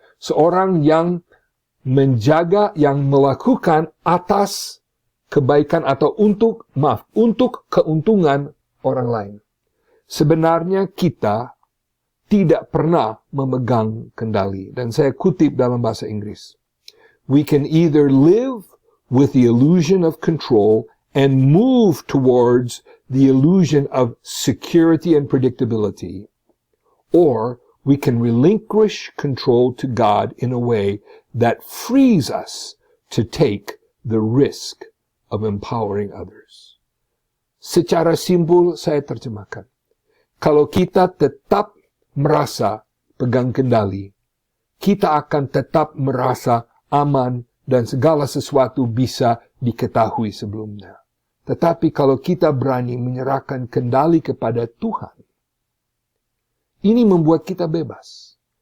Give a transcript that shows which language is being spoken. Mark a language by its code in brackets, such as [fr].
[id] Seorang yang menjaga, yang melakukan atas kebaikan atau untuk keuntungan orang lain. Sebenarnya kita tidak pernah memegang kendali. Dan saya kutip dalam bahasa Inggris. [en] We can either live with the illusion of control and move towards the illusion of security and predictability, or we can relinquish control to God in a way that frees us to take the risk of empowering others. [id] Secara simpel saya terjemahkan. Kalau kita tetap merasa pegang kendali, kita akan tetap merasa aman dan segala sesuatu bisa diketahui sebelumnya. Tetapi kalau kita berani menyerahkan kendali kepada Tuhan, ini membuat kita bebas.